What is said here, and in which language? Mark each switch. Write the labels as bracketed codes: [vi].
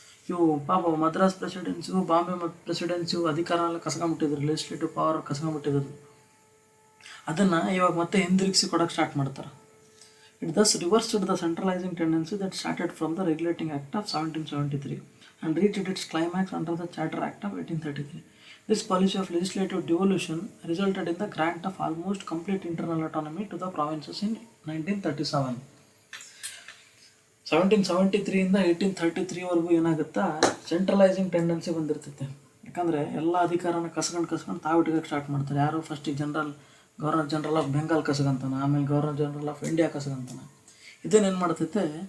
[kn] ಇವು ಪಾಪ ಮದ್ರಾಸ್ ಪ್ರೆಸಿಡೆನ್ಸಿಗೂ ಬಾಂಬೆ ಪ್ರೆಸಿಡೆನ್ಸಿಗೂ ಅಧಿಕಾರ ಎಲ್ಲ ಕಸ್ಕೊಂಬಿಟ್ಟಿದ್ರು, ಲೆಜಿಸ್ಲೇಟಿವ್ ಪವರ್ ಕಸ್ಕೊಂಬಿಟ್ಟಿದ್ರು. ಅದನ್ನು ಇವಾಗ ಮತ್ತೆ ಹಿಂದಿರುಗಿಸಿ ಕೊಡೋಕ್ಕೆ ಸ್ಟಾರ್ಟ್ ಮಾಡ್ತಾರೆ. [en] It thus reversed the centralising tendency that started from the regulating act of 1773 and reached its climax under the Charter Act of 1833. This policy of legislative devolution resulted in the grant of almost complete internal autonomy to the provinces in 1937. [kn] 1773 ಇಂದ 1833ವರೆಗೂ ಏನಾಗುತ್ತಾ centralising tendency ಬಂದಿರ್ತೈತೆ. ಯಾಕಂದರೆ ಎಲ್ಲ ಅಧಿಕಾರನ ಕಸ್ಕೊಂಡು ತಾವು ಇಟ್ಕೋಕ್ಕೆ start ಮಾಡ್ತಾರೆ. ಯಾರು? ಫಸ್ಟಿಗೆ governor general of Bengal ಕಸ್ಕೊಂತಾನೆ, ಆಮೇಲೆ governor general of India ಕಸ್ಕೊಂತಾನೆ. ಇದೇನೇನು ಮಾಡ್ತೈತೆ?